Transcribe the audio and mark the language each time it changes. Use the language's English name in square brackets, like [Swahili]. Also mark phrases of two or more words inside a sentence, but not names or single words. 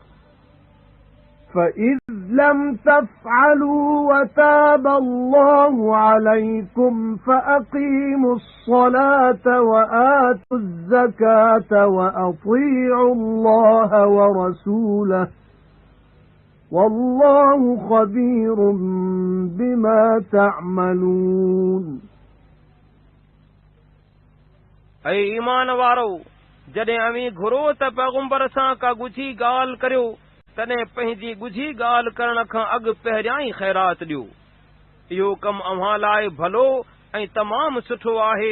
[Arabic] فإذ لم تفعلوا وتاب الله عليكم فأقيموا الصلاة وآتوا الزكاة وأطيعوا الله ورسوله والله خبير بما تعملون [Sindhi] ऐं ईमान वारो जॾहिं अमीं घुरो त पैगंबर सां का ॻुझी ॻाल्हि करियो तॾहिं पंहिंजी ॻुझी ॻाल्हि करण खां अॻु पहिरियां ई ख़ैरात ॾियो। इहो कमु अव्हां लाइ भलो ऐं तमामु सुठो आहे।